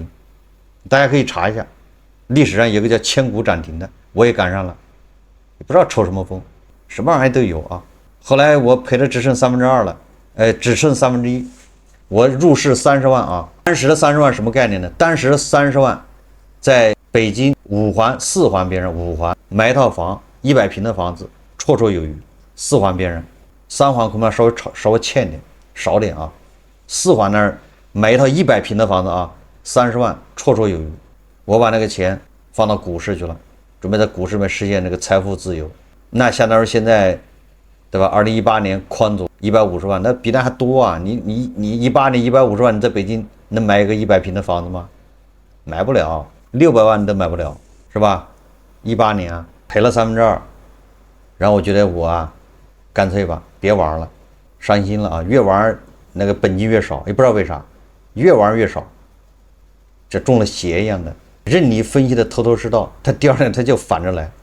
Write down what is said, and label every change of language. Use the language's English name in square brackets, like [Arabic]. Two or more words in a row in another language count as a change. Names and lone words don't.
[Chinese] 大家可以查一下，歷史上有個叫千股漲停的，我也趕上了，不知道抽什麼風，什麼玩意都有啊。後來我賠的只剩2/3了，只剩1/3。我入市30万啊，当時的30万什麼概念呢？当時30万，在北京5 環、4 環邊上，5環買一套房，100平的房子，綽綽有余。4環邊上，3環恐怕稍微欠點，少點啊。4環那兒買一套100平的房子啊，30萬綽綽有余。我把那个錢放到股市去了，準備在股市裡面實現這個財富自由。那相當於現在，對吧？2018年寬總150萬，那比那還多啊！你18年150萬，你在北京能買一個100平的房子嗎？買不了，600萬你都買不了，是吧？18年啊，賠了2/3，然後我覺得我啊，乾脆吧，別玩了，傷心了啊！越玩那個本金越少，也不知道為啥，越玩越少，這中了邪一樣的，任你分析的頭頭是道，它第二天它就反着來。